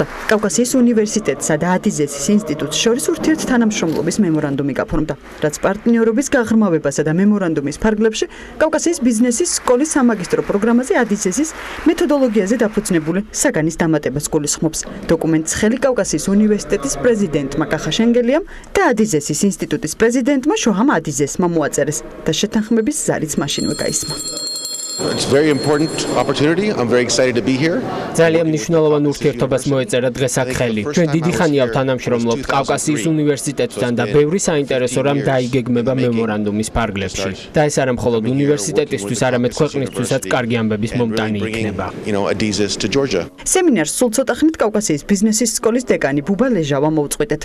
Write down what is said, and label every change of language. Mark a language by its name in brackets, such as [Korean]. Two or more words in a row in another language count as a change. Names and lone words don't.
[Georgian] კავკასიის უნივერსიტეტსა და ადიზესის ინსტიტუტს შორის ურთიერთთანამშრომლობის მემორანდუმი გაფორმდა, რაც პარტნიორობის გაღრმავებასა და მემორანდუმის ფარგლებში კავკასიის ბიზნესის სკოლის სამაგისტრო პროგრამაზე ადიზესის მეთოდოლოგიაზე დაფუძნებული საგანის დამატებას გულისხმობს. დოკუმენტს ხელი კავკასიის უნივერსიტეტის პრეზიდენტმა კახა შენგელიამ და ადიზესის ინსტიტუტის პრეზიდენტმა შოჰამ ადიზესმა მოაწერეს და შეთანხმების ზარიც მაშინვე გაისმა. [English] It's a very important opportunity. I'm very excited to be here. [Georgian] ძალიან მნიშვნელოვან ურთიერთობას მოეწერა დღეს აქ ხელი. ჩვენ დიდი ხანია ვთანამშრომლობთ კავკასიის უნივერსიტეტთან და ბევრი საინტერესო რამ დაიგეგმება მემორანდუმის ფარგლებში. და ეს არა მხოლოდ უნივერსიტეტისთვის, არამედ ქვეყნისთვისაც კარგი ამბების მომტანი იქნება. სემინარს სულ ცოტა ხნით კავკასიის ბიზნესის სკოლის დეკანი ბუბა ლეჟავა მოუწყვეტეთ.